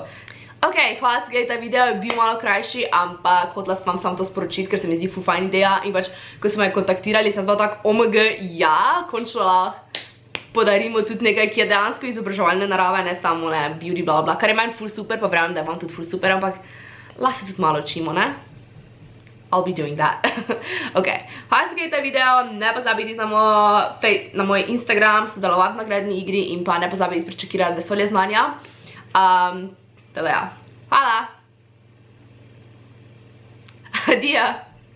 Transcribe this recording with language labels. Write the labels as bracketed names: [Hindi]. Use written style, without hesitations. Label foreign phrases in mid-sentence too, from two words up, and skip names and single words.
[Slovenian] Ok, hvala, da ta video je bil malo krajši, ampak hotela sem vam samo to sporočiti, ker se mi zdi ful fajn ideja in pač, ko smo me kontaktirali, sem bila tako, OMG, ja, končno lahko podarimo tudi nekaj, ki je dejansko izobraževalne narave, ne samo ne, beauty, bla bla, kar je meni ful super, pa verjamem, da je vam tudi ful super, ampak lahko se tudi malo učimo, ne? [English] I'll be doing that. [Slovenian] Ok, hvala, da ta video, ne pozabite na moj Instagram, sodelovati na nagradni igri in pa ne pozabite pričakirati Vesolje znanja. Teda ja. Hvala! Adijo!